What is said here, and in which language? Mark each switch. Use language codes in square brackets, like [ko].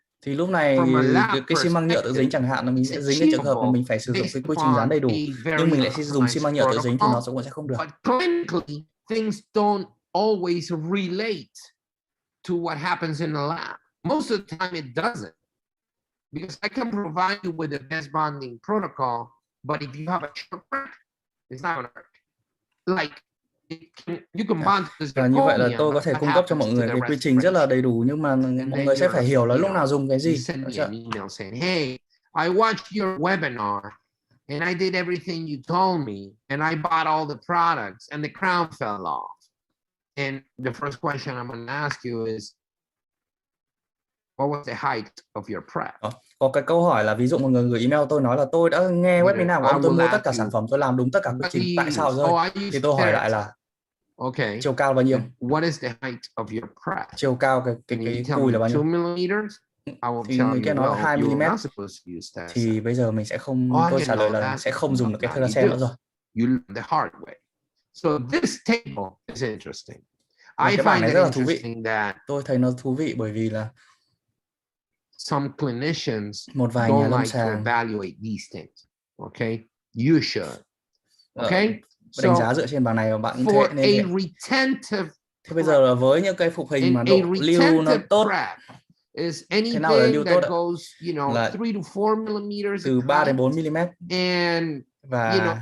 [vi] Thì lúc này cái xi măng nhựa tự dính chẳng hạn là mình sẽ dính cái trường hợp mà mình phải sử dụng cái quy trình dán đầy đủ, nhưng mình lại sẽ dùng xi măng nhựa tự dính thì nó sẽ không được. [en] Things don't always relate to what happens in the lab. Most of the time it doesn't. Because I can provide you with the best bonding protocol, but if you have a short crack, it's not going to work. Like you can bond to [vi] và như vậy là tôi có thể cung cấp cho mọi người cái quy trình rất là đầy đủ, nhưng mà mọi người sẽ phải hiểu là lúc nào dùng cái gì. [en] Hey, I watched your webinar and I did everything you told me and I bought all the products and the crown fell off. And the first question I'm going to ask you is, what was the height of your prep? [vi] Có cái câu hỏi là ví dụ một người gửi email tôi nói là tôi đã nghe webinar của ông, tôi mua tất cả sản phẩm, tôi làm đúng tất cả quy trình, tại sao rơi? Thì tôi hỏi lại là chiều cao bao nhiêu? [en] What is the height of your prep? [vi] Chiều cao cái cùi là bao nhiêu? [en] 2 millimeters? [vi] Thì mình kia nói 2 mm. Thì bây giờ mình sẽ không, tôi trả lời là sẽ không dùng được cái Theracem nữa rồi. [en] You learn the hard way. So this table is interesting. I find it interesting that [vi] tôi thấy nó thú vị bởi vì là [en] some clinicians [vi] một vài nhà lâm sàng [en] evaluate these things. Okay, you should. Okay, [vi] đánh giá dựa trên bảng này và bạn cũng thế nên thế bây giờ là với những cái phục hình mà độ lưu nó tốt, thế nào là lưu tốt là từ 3 đến 4 mm và